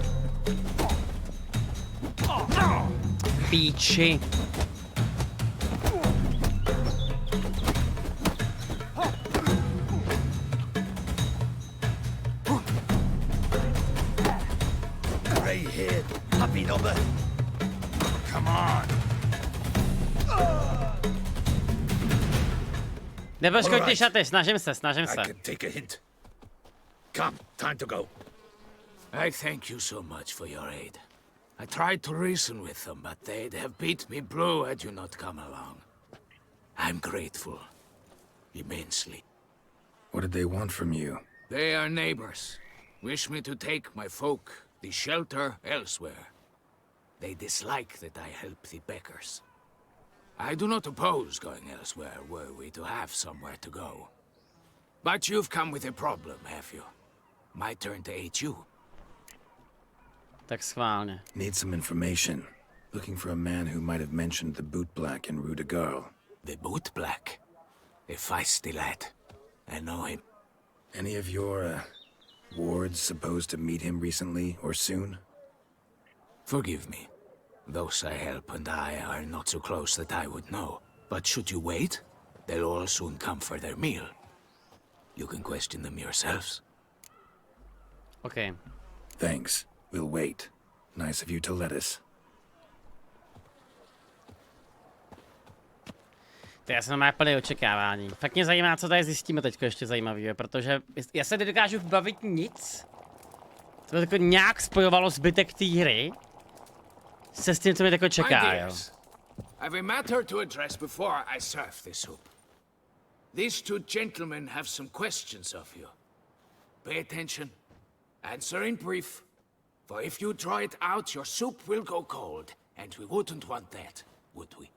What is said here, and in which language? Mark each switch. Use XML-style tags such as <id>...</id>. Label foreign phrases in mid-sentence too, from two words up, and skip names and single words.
<cs>Píči.</cs> <en>Grey-haired puppy number. Come on.</en> <cs>Nepoškoď ty šaty, snažím se.</cs> <en>I can take a hint. Come, time to go. I thank you so much for your aid. I tried to reason with them, but they'd have beat me blue had you not come along. I'm grateful. Immensely. What did they want from you? They are neighbors. Wish me to take my folk, the shelter, elsewhere. They dislike that I help the beggars. I do not oppose going elsewhere, were we to have somewhere to go. But you've come with a problem, have you? My turn to aid you.</en> <cs>Tak schválně.</cs> <en>Need some information. Looking for a man who might have mentioned the boot black in Rue de Garl. The boot black? A feisty lad. I know him. Any of your, wards supposed to meet him recently or soon? Forgive me. Those I help and I are not so close that I would know. But should you wait, they'll all soon come for their meal. You can question them yourselves. Okay. Thanks. We'll wait. Nice of you to let us.</en> <cs>To já jsem normálně plný očekávání. Fakt mě zajímá, co tady zjistíme teďko ještě zajímavého, protože já se nedokážu vybavit nic. To by jako nějak spojovalo zbytek té hry se s tím, co mě tako čeká, jo.</cs> <en>I have a matter to address before I serve this soup. These two gentlemen have some questions of you. Pay attention. Answer in brief. For if you draw it out, your soup will go cold. And we wouldn't want that, would we?</en>